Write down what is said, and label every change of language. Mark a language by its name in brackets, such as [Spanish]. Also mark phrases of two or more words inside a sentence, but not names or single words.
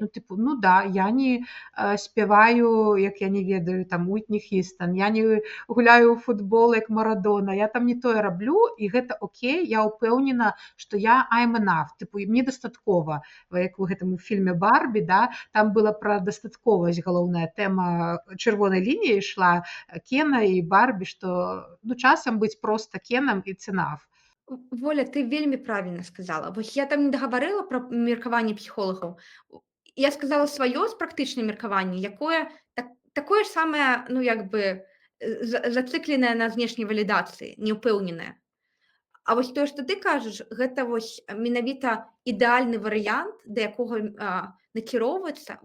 [Belarusian] Я не спяваю, як я не ведаю, там Уітні Х'юстон, я не гуляю ў футбол, як Марадона, я там не тое раблю, і гэта окей, я ўпэўнена, што я [English] I'm enough, [Belarusian] мне дастаткова, як у гэтым фільме «Барбі», да, там была пра дастатковасць галоўная тэма, чырвонай лініяй ішла Кена і Барбі, што часам быць проста Кенам [English] it's enough. [Belarusian] Воля, ты вельмі правільна сказала. Вось я там не дагаварыла пра меркаванне псіхолагаў. У Я сказала сваё з практычнае меркаванне, якое такое ж самае, ну, як бы, зацыкленае на знешняй валідацыі, неўпэўненае. А вось тое, што ты кажаш, гэта вось менавіта ідэальны варыянт, да якога, накіроўвацца.